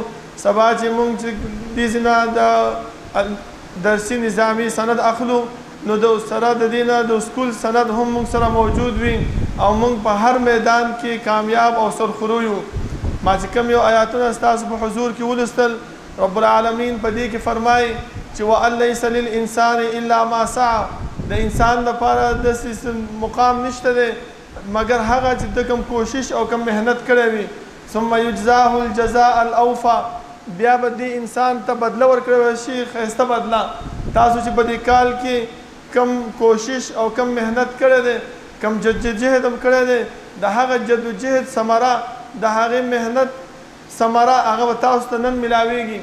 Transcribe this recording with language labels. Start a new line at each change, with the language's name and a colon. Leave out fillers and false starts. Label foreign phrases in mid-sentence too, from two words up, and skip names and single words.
Pashto: سبا چې موږ دې ځای نه د درسي نظامي سند اخلو نو د سره د دې نه د سکول سند هم موږ سره موجود وي او موږ په هر میدان کې کامیاب او سرخرو یو. ما چې کوم یو آیاتونه ستاسو په حضور کې ولوستل،
Arabic: رب العالمین
Pashto: په دې کې فرمایي چې
Arabic: وأن ليس للإنسان إلا ما سعى.
Pashto: د انسان لپاره داسې مقام نشته دی مګر هغه چې د کوم کوشش او کوم محنت کړی وي.
Arabic: ثم يجزاه الجزاء الأوفى.
Pashto: بیا به دې انسان ته بدله ورکړی شي، ښایسته بدله. تاسو چې په دې کال کې کم کوشش او کم محنت کړی دی، کم جدوجهد هم کړی دی، د هغه جدوجهد ثمره د هغې محنت ثمره هغه به تاسو ته نن میلاویږي.